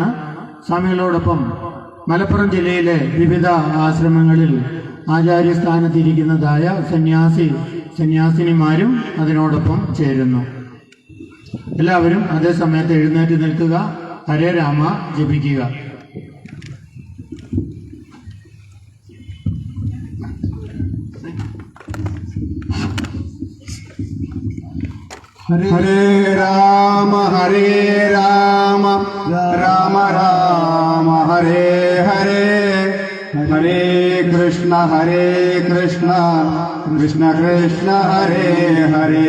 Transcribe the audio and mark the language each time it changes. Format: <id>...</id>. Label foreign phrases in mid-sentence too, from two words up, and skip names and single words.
<ml>സ്വാമികളോടൊപ്പം മലപ്പുറം ജില്ലയിലെ വിവിധ ആശ്രമങ്ങളിൽ ആചാര്യസ്ഥാനത്തിരിക്കുന്നതായ സന്യാസിനിമാരും അതിനോടൊപ്പം ചേരുന്നു. എല്ലാവരും അതേ സമയത്ത് എഴുന്നേറ്റ് നിൽക്കുക, ഹരേ രാമ ജപിക്കുക.</ml> <sa>ഹരേ രാമ രാമ രാമ ഹരേ ഹരേ, ഹരേ കൃഷ്ണ കൃഷ്ണ കൃഷ്ണ ഹരേ ഹരേ,</sa>